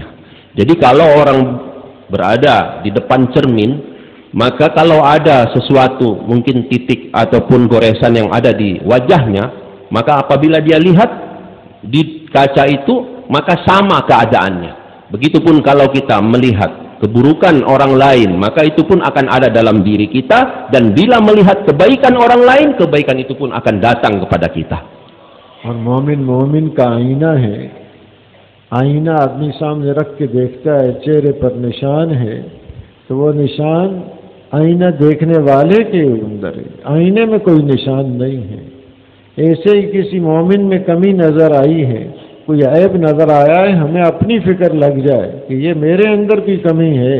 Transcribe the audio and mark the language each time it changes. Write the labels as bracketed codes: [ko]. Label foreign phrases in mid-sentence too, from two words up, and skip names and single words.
[id] Jadi kalau orang berada di depan cermin, maka kalau ada sesuatu, mungkin titik ataupun goresan yang ada di wajahnya, maka apabila dia lihat di kaca itu, maka sama keadaannya. Begitupun kalau kita melihat keburukan orang lain, maka itu pun akan ada dalam diri kita, dan bila melihat kebaikan orang lain, kebaikan itu pun akan datang kepada kita. [ur] اور مومن کا آئینہ ہے، آئینہ آدمی سامنے رکھ کے دیکھتا ہے، چہرے پر نشان ہے، تو وہ نشان آئینہ دیکھنے والے کے اندر ہے، آئینے میں کوئی نشان نہیں ہے. ایسے ہی کسی مومن میں کمی نظر آئی ہے، کوئی عیب نظر آیا ہے، ہمیں اپنی فکر لگ جائے کہ یہ میرے اندر کی کمی ہے.